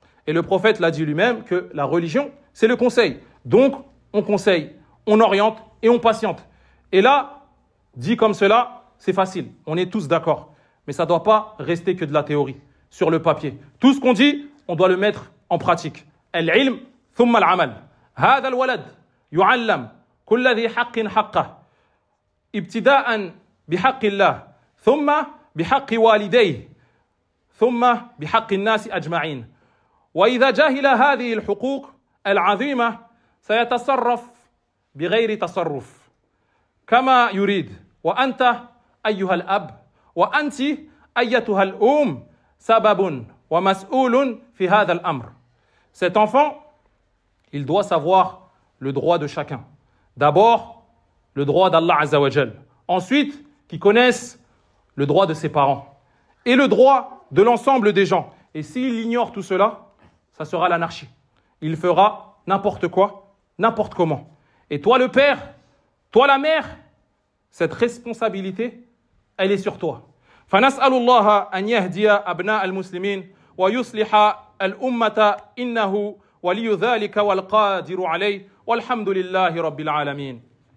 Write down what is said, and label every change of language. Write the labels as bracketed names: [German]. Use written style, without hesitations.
[French] Et le prophète l'a dit lui-même que la religion, c'est le conseil. Donc, on conseille, on oriente et on patiente. Et là, dit comme cela, c'est facile. On est tous d'accord. Mais ça ne doit pas rester que de la théorie, sur le papier. Tout ce qu'on dit, on doit le mettre en pratique. [Arabic] Al-ilm, thumma al-amal. هذا الولد يعلم كل ذي حق حقه ابتداء بحق الله ثم بحق والديه ثم بحق الناس أجمعين وإذا جاهل هذه الحقوق العظيمة سيتصرف بغير تصرف كما يريد وأنت أيها الأب وأنت أيتها الأم سبب ومسؤول في هذا الأمر. [French] Cet enfant, il doit savoir le droit de chacun. D'abord, le droit d'Allah Azza wa Jal. Ensuite, qu'il connaisse le droit de ses parents et le droit de l'ensemble des gens. Et s'il ignore tout cela, ça sera l'anarchie. Il fera n'importe quoi, n'importe comment. Et toi le père, toi la mère, cette responsabilité, elle est sur toi. [Arabic] فنسأل الله أن يهدي أبناء المسلمين ويصلح الأمة إنه ولي ذلك والقادر عليه والحمد لله رب العالمين.